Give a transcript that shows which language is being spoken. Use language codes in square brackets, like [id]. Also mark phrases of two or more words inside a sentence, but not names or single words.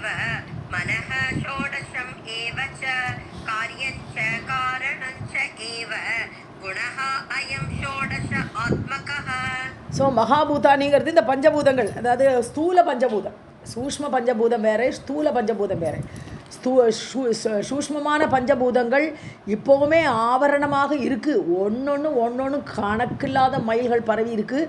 [sa] मनः षोडशम् एव च कार्यञ्च कारणञ्च एव गुणः अयं षोडश आत्मकः. [ta] ஸோ மகாபூதானிங்கிறது இந்த பஞ்சபூதங்கள், அதாவது ஸ்தூல பஞ்சபூதம், சூஷ்ம பஞ்சபூதம் வேறு, ஸ்தூல பஞ்சபூதம் வேறு. சூஷ்மமான பஞ்சபூதங்கள் இப்போவுமே ஆவரணமாக இருக்குது, ஒன்றொன்று கணக்கில்லாத மைல்கள் பரவி இருக்குது.